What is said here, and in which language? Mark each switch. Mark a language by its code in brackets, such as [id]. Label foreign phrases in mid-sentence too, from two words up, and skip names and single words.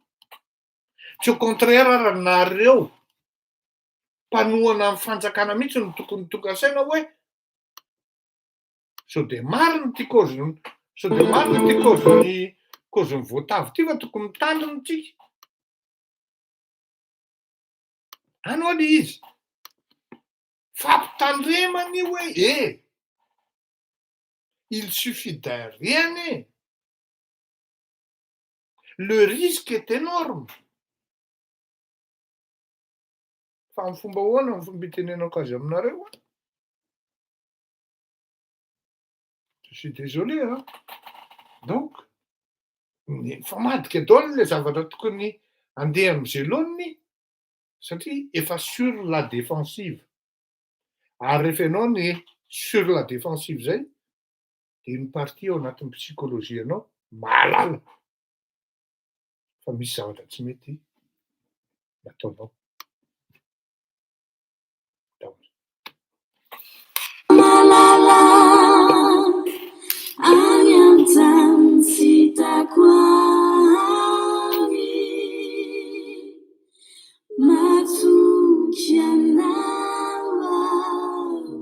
[mg] Tsy [fr] au contraire [mg] raha nareo mpanohana amin'ny fanjakana mihitsy no tokony tonga saina hoe sao de marina ty cause-ny cause-ny voatavo ty fa tokony mitandrina tsika. Any hoy le izy. Fampitandremana io hoe [fr] il suffit d'un rien. Le risque est énorme. [mg] Fa amin'ny fomba ahoana ny fomba itenenako azy aminareo? [fr] Je suis désolé, hein. Donc, [mg] mifamadika daholo le zavatra tokony andeha mijelony satria efa [fr] sur la défensive. [mg] Ary rehefa ianao ny [fr] sur la défensive [mg] zay, de ny partie ao anatin'ny psychologie anao mahalala fa misy zavatra tsy mety nataonao. Malala any an-tany tsy hitako any, matoky anao aho.